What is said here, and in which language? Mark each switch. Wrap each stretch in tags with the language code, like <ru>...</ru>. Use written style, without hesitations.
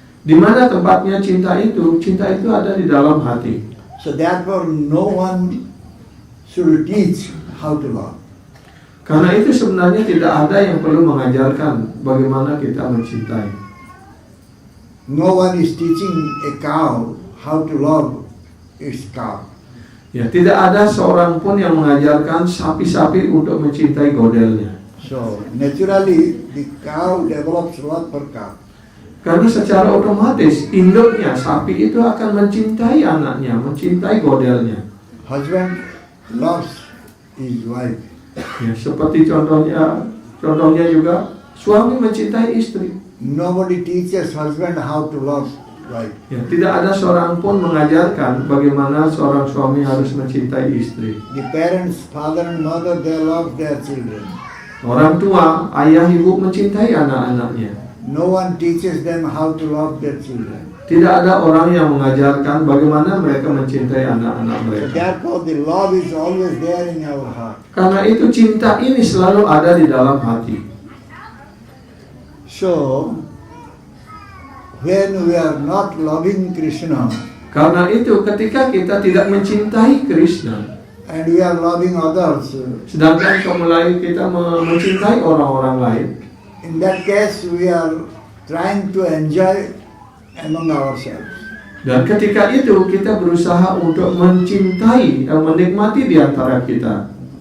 <id>Di mana tempatnya cinta itu ada di dalam hati.</id> <en>So therefore no one should teach how to love.</en> <id>Karena itu sebenarnya tidak ada yang perlu mengajarkan bagaimana kita mencintai.</id> <en>No one is teaching a cow how to love its calf.</en> <id>Ya, tidak ada seorang pun yang mengajarkan sapi-sapi untuk mencintai godelnya.</id> <en>So naturally the cow develops love for calf.</en> <id>Karena secara otomatis induknya sapi itu akan mencintai anaknya, mencintai godelnya.</id> <en>Husband loves his wife.</en> <id>Ya, seperti contohnya juga suami mencintai istri.</id> <en>Nobody teaches husband how to love wife.</en> <id>Ya, tidak ada seorang pun mengajarkan bagaimana seorang suami harus mencintai istri.</id> <en>The parents, father and mother, they love their children.</en> <id>Orang tua, ayah, ibu mencintai anak-anaknya.</id> <en>No one teaches them how to love their children.</en> <id>Tidak ada orang yang mengajarkan bagaimana mereka mencintai anak-anak</id> <en>So</en> <id>mereka.</id> <en>therefore the love is always there in our heart.</en> <id>Karena itu cinta ini selalu ada di dalam hati.</id> <en>So when we are not loving Krishna</en> <id>Karena itu ketika kita tidak mencintai Krishna,</id> <en>and we are loving others,</en> <id>sedangkan kemudian kita mencintai orang-orang lain,</id> <en>in that case we are trying to enjoy among ourselves.</en> <id>dan ketika itu kita berusaha untuk mencintai dan menikmati di antara kita.</id>